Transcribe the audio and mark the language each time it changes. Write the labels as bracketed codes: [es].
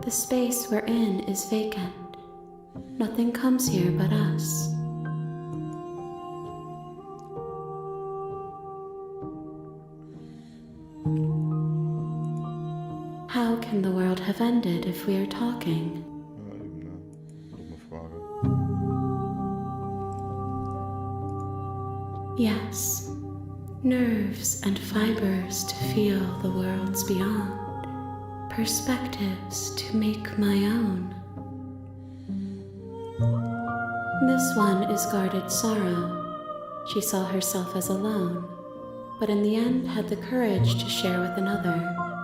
[en] The space we're in is vacant. Nothing comes here but us. How can the world have ended if we are talking? [de] Ja, eben eine dumme Frage. [en] Yes, nerves and fibers to feel the worlds beyond, perspectives to make my own. This one is guarded sorrow. She saw herself as alone, but in the end had the courage to share with another.